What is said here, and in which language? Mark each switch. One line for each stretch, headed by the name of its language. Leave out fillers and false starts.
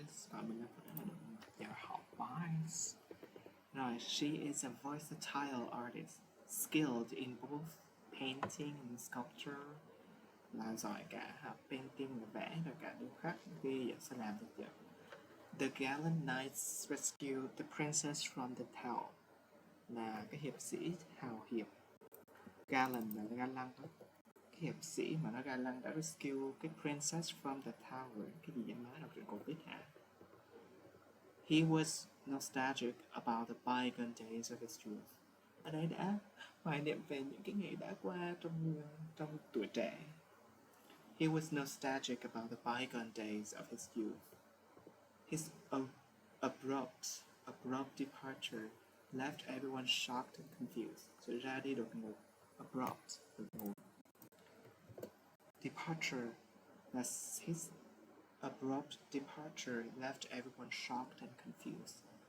Vietnamese: Và mình là học wise. Rồi,
English: she is a versatile artist, skilled in both painting and sculpture.
Vietnamese: Là giỏi cả painting là vẽ rồi cả điêu khắc, ghi sẽ làm được vậy.
English: The gallant knights rescued the princess from the tower.
Vietnamese: Là cái hiệp sĩ hào hiệp. Gallant là ga lăng đó. Cái hiệp sĩ mà nó ga lăng đã rescue cái princess
English: from the tower.
Vietnamese: Cái gì vậy má, đọc truyện cổ tích hả?
English: He was nostalgic about the bygone days of his youth.
Vietnamese: Ở đây đã hoài niệm về những cái ngày đã qua trong tuổi trẻ.
English: He was nostalgic about the bygone days of his youth. His abrupt departure left everyone shocked and confused.
Vietnamese: Sự ra đi đột ngột.
English: Abrupt,
Vietnamese: đột ngột.
English: Departure, his abrupt departure left everyone shocked and confused.